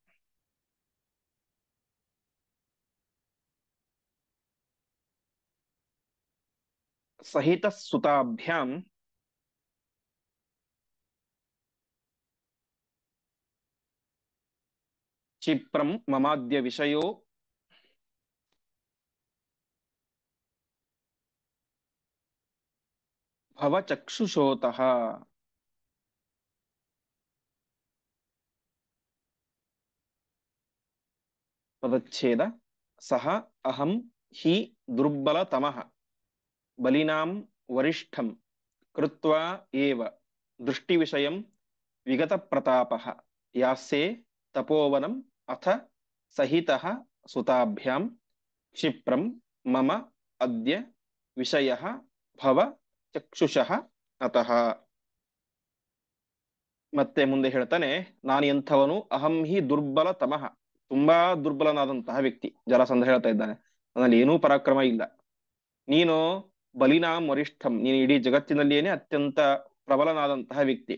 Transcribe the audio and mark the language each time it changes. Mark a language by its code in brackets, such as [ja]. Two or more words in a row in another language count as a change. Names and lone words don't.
[sa] ಸಹಿತ ಸುತಾಭ್ಯಾಂ ಕ್ಷಿಪ್ರಂ ಮಮಾದ್ಯ ವಿಷಯೋ ಭವಚಕ್ಷುಷೋತಃ. ಪದಚ್ಛೇದ ಸಹ ಅಹಂ ಹಿ ದುರ್ಬಲತಮಃ ಬಲಿನಾಂ ವರಿಷ್ಠಂ ಕೃತ್ವಾ ಏವ ದೃಷ್ಟಿ ವಿಷಯಂ ವಿಗತ ಪ್ರತಾಪಃ ಯಾಸ್ಯೇ ತಪೋವನಂ ಅಥ ಸಹಿತಃ ಸುತಾಭ್ಯಾಂ ಕ್ಷಿಪ್ರಂ ಮಮ ಅದ್ಯ ವಿಷಯಃ ಭವ ಚಕ್ಷುಷಃ ಅತಃ. [kn] ಮತ್ತೆ ಮುಂದೆ ಹೇಳ್ತಾನೆ, ನಾನು ಎಂಥವನು, [sa] ಅಹಂ ಹಿ ದುರ್ಬಲ ತಮಃ, [kn] ತುಂಬಾ ದುರ್ಬಲನಾದಂತಹ ವ್ಯಕ್ತಿ. ಜರಾಸಂಧ ಹೇಳ್ತಾ ಇದ್ದಾನೆ, ನನ್ನಲ್ಲಿ ಏನೂ ಪರಾಕ್ರಮ ಇಲ್ಲ. ನೀನು [sa] ಬಲಿನಾಂ ವರಿಷ್ಠಂ, [kn] ನೀನು ಇಡೀ ಜಗತ್ತಿನಲ್ಲಿಯೇನೆ ಅತ್ಯಂತ ಪ್ರಬಲನಾದಂತಹ ವ್ಯಕ್ತಿ.